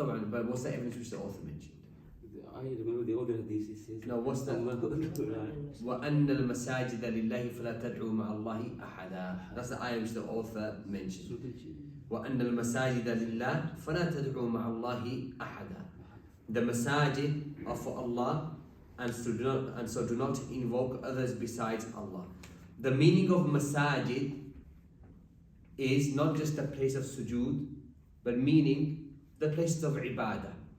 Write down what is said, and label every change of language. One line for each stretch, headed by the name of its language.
English: But what's the evidence which the author mentioned? I remember the other hadith says. No, what's the
Arabic: وَأَنَّ الْمَسَاجِدَ لِلَّهِ فَلَا تَدْعُوا مَعَ اللَّهِ أَحَدًا.
English: That's the ayah which the author mentioned.
Arabic: وَأَنَّ الْمَسَاجِدَ لِلَّهِ فَلَا تَدْعُوا مَعَ اللَّهِ أَحَدًا.
English: The masajid are for Allah, and so do not invoke others besides Allah. The meaning of masajid is not just a place of sujood, but meaning the places of ibadah.